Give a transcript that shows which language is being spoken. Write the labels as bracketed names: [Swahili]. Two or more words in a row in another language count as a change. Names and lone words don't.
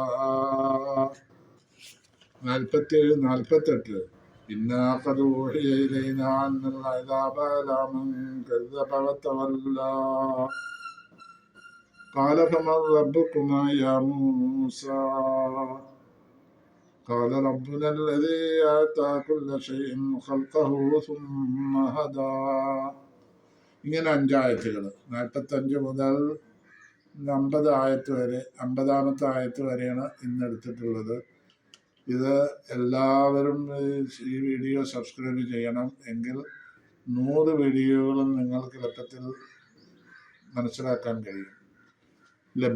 [Arabic] 47-48 إنا قد أوحي إلينا أن العذاب على من كذب وتولى قال فمن ربكما يا موسى قال ربنا الذي أعطى كل شيء خلقه ثم هدى. [Malayalam] ഇങ്ങനെ 5 ആയത്തുകൾ 45 മുതൽ 50 ആയത്ത് വരെ, 50-ാമത്തെ ആയത്ത് വരെയാണ് ഇന്ന് എടുത്തിട്ടുള്ളത്. ഇത് എല്ലാവരും ഈ വീഡിയോ സബ്സ്ക്രൈബ് ചെയ്യണം. എങ്കിൽ 100 വീഡിയോകളും നിങ്ങൾക്ക് എളുപ്പത്തിൽ മനസ്സിലാക്കാൻ കഴിയും, ലഭ്യമാവും.